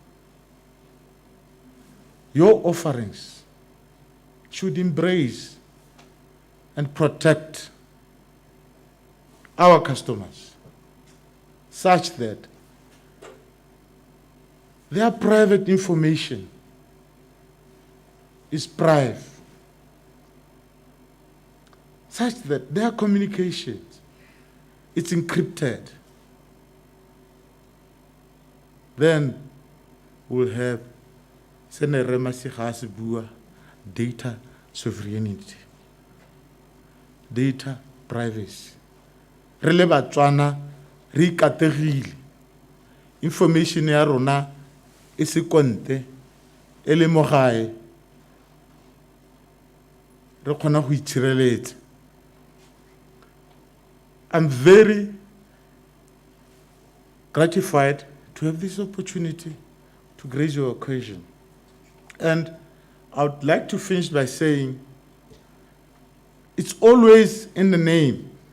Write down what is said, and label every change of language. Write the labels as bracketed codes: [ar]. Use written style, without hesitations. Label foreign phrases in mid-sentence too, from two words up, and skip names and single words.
[en] Your offerings should embrace and protect our customers such that their private information is private, such that their communications is encrypted. Then we'll have data sovereignty, data privacy. [tn] Re le Botswana re ikategile. Information ya rona e se konte e le mo gae. Re kgona go itshireletsa. [en] I'm very gratified to have this opportunity to grace your occasion. And I would like to finish by saying it's always in the name.